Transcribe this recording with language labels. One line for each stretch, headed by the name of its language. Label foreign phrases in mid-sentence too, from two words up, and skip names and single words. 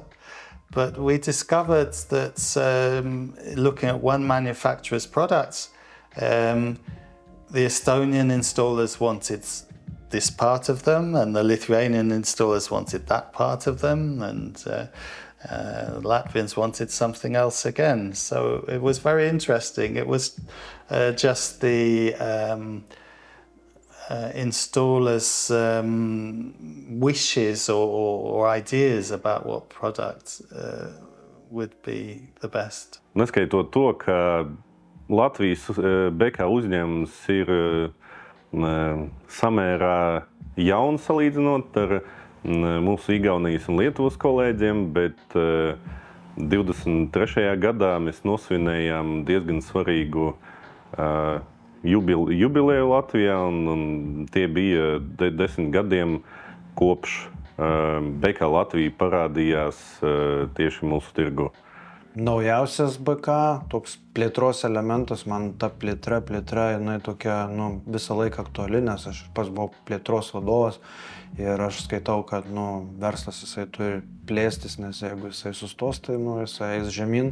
English: But we discovered that looking at one manufacturer's products, the Estonian installers wanted this part of them, and the Lithuanian installers wanted that part of them, and Latvians wanted something else again. So it was very interesting. It was just the installers' wishes or ideas about what product would be the best.
Latvian: Neskaitot to, ka Latvijas BK uzņēmums ir samērā jauns salīdzinot ar mūsu Igaunijas un Lietuvas kolēģiem, bet 23. gadā mēs nosvinējām diezgan svarīgu jubileju Latvijā, un tie bija 10 gadiem kopš BK Latvija parādījās tieši mūsu tirgu.
Lithuanian: Naujausias BK, toks plėtros elementas, man ta plėtra, jinai tokia visą laiką aktuali, nes aš pats buvau plėtros vadovas ir aš skaitau, kad verslas jisai turi plėstis, nes jeigu jisai sustos, tai jisai eis žemyn.